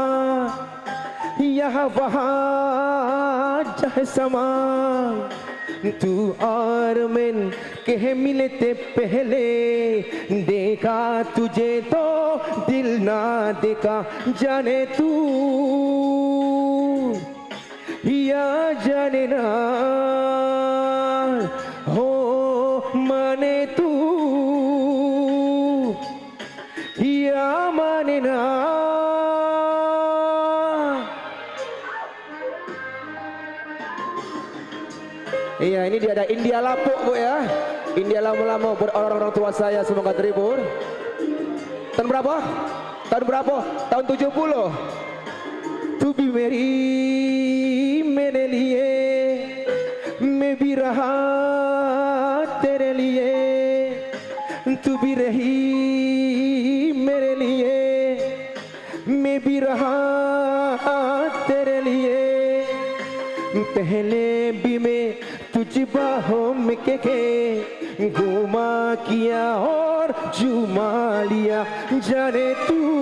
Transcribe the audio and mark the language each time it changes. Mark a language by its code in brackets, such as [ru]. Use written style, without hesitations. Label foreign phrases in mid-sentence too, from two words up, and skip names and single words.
[hi] यह वहाँ जह समा तू और मैं कह मिलते पहले देखा तुझे तो दिल ना देखा जाने तू या जाने ना हो माने तू या माने ना. [id] Iya, ini dia ada India Lapuk bu ya. India lama-lama buat orang-orang tua saya, semoga terhibur. Tahun berapa? Tahun berapa? Tahun 70. [hi] Tu भी मेरी मेरे लिए मैं भी रहा तेरे लिए तू भी रही मेरे लिए मैं भी रहा तेरे लिए पहले भी मैं तुझ बाहों में के घुमा किया और झुमा लिया जाने तू